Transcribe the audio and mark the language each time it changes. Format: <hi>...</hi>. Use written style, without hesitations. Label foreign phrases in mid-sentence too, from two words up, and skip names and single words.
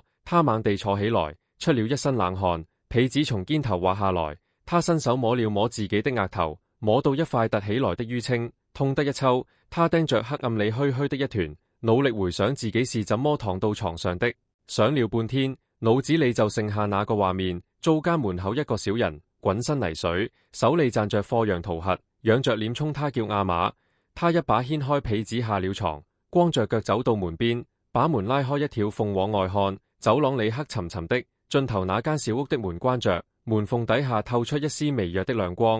<zh>他猛地坐起來，出了一身冷汗，被子從肩頭滑下來。他伸手摸了摸自己的額頭，摸到一塊凸起來的淤青，痛得一抽。他盯着黑暗裏虛虛的一團，努力回想自己是怎麼躺到床上的。想了半天，腦子裏就剩下那個畫面：灶間門口一個小人，滾身泥水，手裏攢着貨洋桃核，仰着臉衝他叫阿瑪。他一把掀開被子下了床，光着腳走到門邊，把門拉開一條縫往外看。走廊裏黑沉沉的，盡頭那間小屋的門關着，門縫底下透出一絲微弱的亮光。</zh>